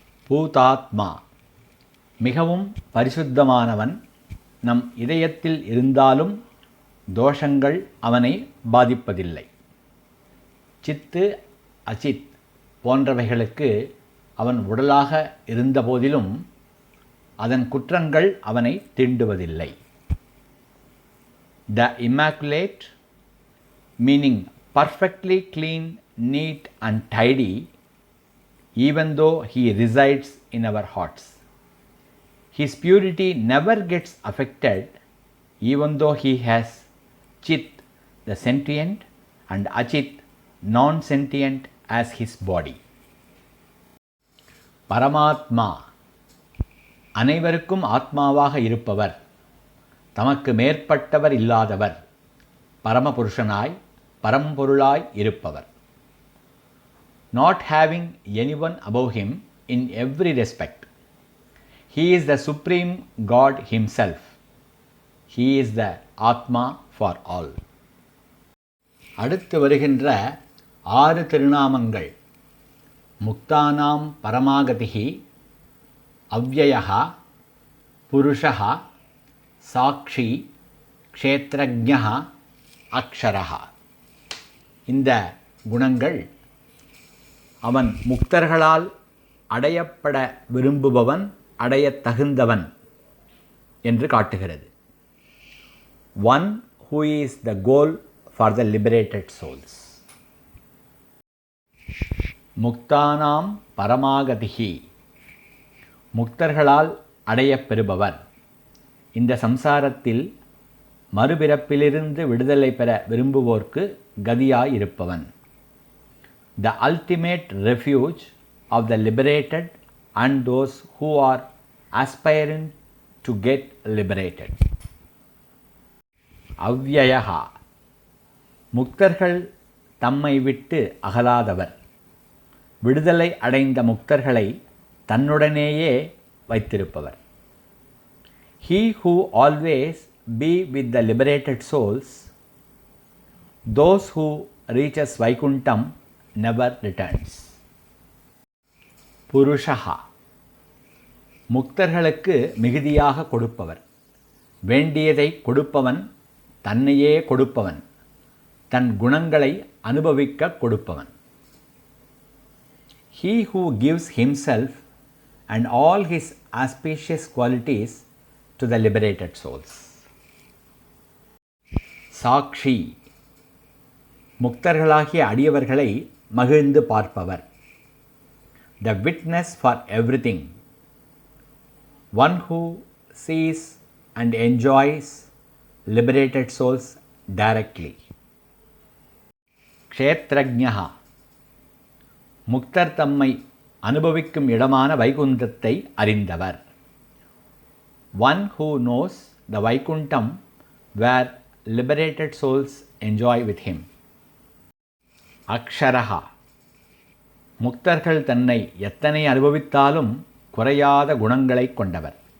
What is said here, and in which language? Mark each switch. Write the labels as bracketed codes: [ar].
[ta] பூதாத்மா, மிகவும் பரிசுத்தமானவன், நம் இதயத்தில் இருந்தாலும் தோஷங்கள் அவனை பாதிப்பதில்லை. சித்து அசித் போன்றவைகளுக்கு அவன் உடலாக இருந்தபோதிலும் அதன் குற்றங்கள் அவனை தீண்டுவதில்லை. [en] The immaculate, meaning perfectly clean, neat and tidy, even though he resides in our hearts. His purity never gets affected, even though he has Chit, the sentient, and Achit, non-sentient as his body. [ta] பரமாத்மா அனைவருக்கும் ஆத்மாவாக இருப்பவர், தமக்கு மேற்பட்டவர் இல்லாதவர், பரமபுருஷனாய் பரம்பொருளாய் இருப்பவர். [en] Not having anyone above him in every respect. He is the supreme God himself. He is the Atma for all. [ta] அடுத்து வருகின்ற 6 திருநாமங்கள் முக்தானாம் பரமாகதிஹி, அவ்யயஹ, புருஷஹ, சாக்ஷி, க்ஷேத்ரஜ்ஞஹ, அக்ஷரஹ. இந்த குணங்கள் அவன் முக்தர்களால் அடையப்பட விரும்புபவன், அடையத் தகுந்தவன் என்று காட்டுகிறது. [en] One who is the goal for the liberated souls. [ta] முக்தானாம் பரமாகதிஹி, முக்தர்களால் அடையப்பெறுபவர். இந்த சம்சாரத்தில் மறுபிறப்பிலிருந்து விடுதலை பெற விரும்புவோர்க்கு கதியாயிருப்பவன். [en] The ultimate refuge of the liberated and those who are aspiring to get liberated. [ta] அவ்யயஹா, முக்தர்கள் தம்மை விட்டு அகலாதவர். விடுதலை அடைந்த முக்தர்களை தன்னுடனேயே வைத்திருப்பவர். [en] He who always be with the liberated souls, those who reaches Vaikuntham never returns. [ta] புருஷஹா, முக்தர்களுக்கு மிகுதியாக கொடுப்பவர். வேண்டியதை கொடுப்பவன், தன்னையே கொடுப்பவன், தன் குணங்களை அனுபவிக்க கொடுப்பவன். [en] He who gives himself and all his auspicious qualities to the liberated souls. [ta] Sakshi, முக்தர்களாகிய அடியவர்களை மகிழ்ந்து பார்ப்பவர். [en] The witness for everything. One who sees and enjoys liberated souls directly. [ta] க்ஷேத்ரஜ்ஞஹா, Mukhtar தம்மை அனுபவிக்கும் இடமான வைகுந்தத்தை அறிந்தவர். [en] One who knows the Vaikuntham where liberated souls enjoy with him. [ta] அக்ஷரஹா, முக்தர்கள் தன்னை எத்தனை அனுபவித்தாலும் குறையாத குணங்களை கொண்டவர்.